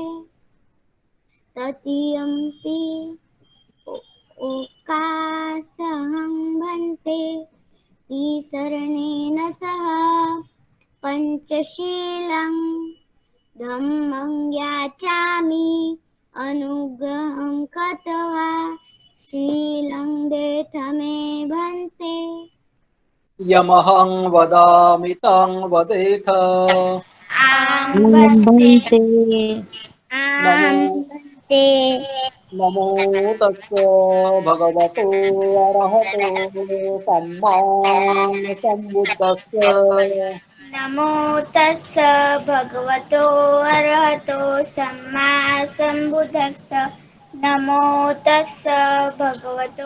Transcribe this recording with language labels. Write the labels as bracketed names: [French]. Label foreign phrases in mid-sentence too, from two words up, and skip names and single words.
[Pali] तृतीयंपि ओकासहं भन्ते तीसरणेन सह पंचशीलं धम्मं याचामि अनुग्रहं कृत्वा शीलं देथ मे भन्ते। यमहं वदामि तं वदेथ भन्ते नमो भन्ते। नमो तस्य भगवतो अरहतो सम्मा सम्बुद्धस्य। नमो तस्स भगवतो अरहतो सम्मा सम्बुद्धस्स। नमो तस्स भगवतो